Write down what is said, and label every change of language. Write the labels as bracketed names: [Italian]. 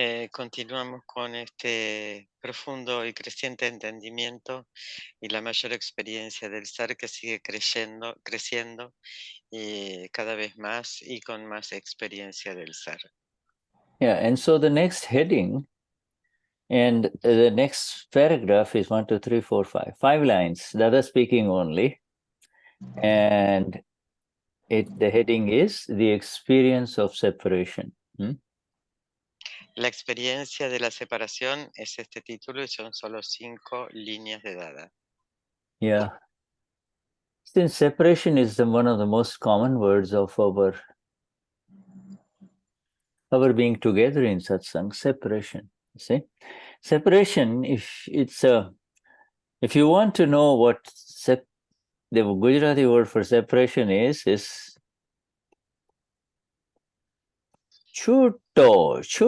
[Spanish] Continuamos con este profundo y creciente entendimiento y la mayor experiencia del ser que sigue creciendo y cada vez más y con más experiencia del ser. [English] Yeah, and so the next heading and the next paragraph is 1, 2, 3, 4, 5. 5 lines, Dada speaking only. And the heading is the experience of separation. [Spanish] La experiencia de la separación es este título y son solo 5 líneas de Dada. [English] Yeah. Since separation is one of the most common words of our being together in satsang, separation. See, separation. If you want to know what the Gujarati word for separation is chuto.